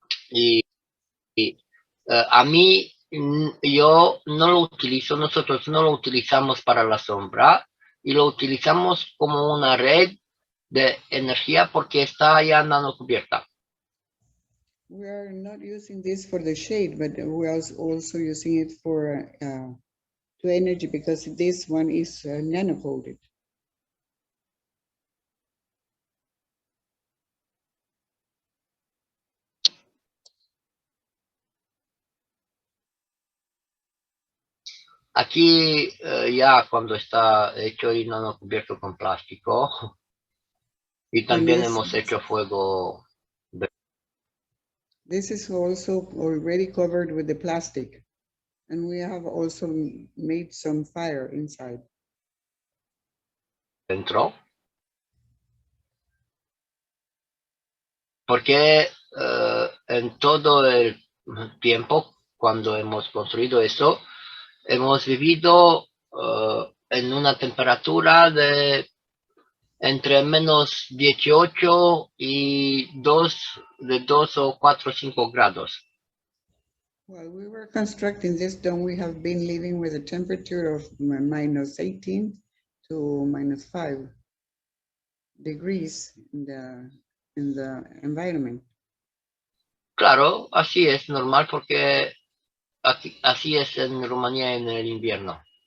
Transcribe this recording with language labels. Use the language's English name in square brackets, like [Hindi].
[Spanish] Y a mí, yo no lo utilizo, nosotros no lo utilizamos para la sombra y lo utilizamos como una red de energía porque está ya nano cubierta. [English] We are not using this for the shade, but we are also using it for to energy because this one is nano-coated. [Spanish] Aquí ya cuando está hecho y nano cubierto con plástico y también hemos hecho fuego. [English] This is also already covered with the plastic, and we have also made some fire inside. [Spanish] Dentro. Porque en todo el tiempo cuando hemos construido eso, hemos vivido en una temperatura de entre menos 18 y 2 o 4 o 5 grados. [English] While we were constructing this dome, we have been living with a temperature of minus 18 to minus 5 degrees in the environment. [Spanish] Claro, así es normal porque aquí, así es en Rumanía en el invierno.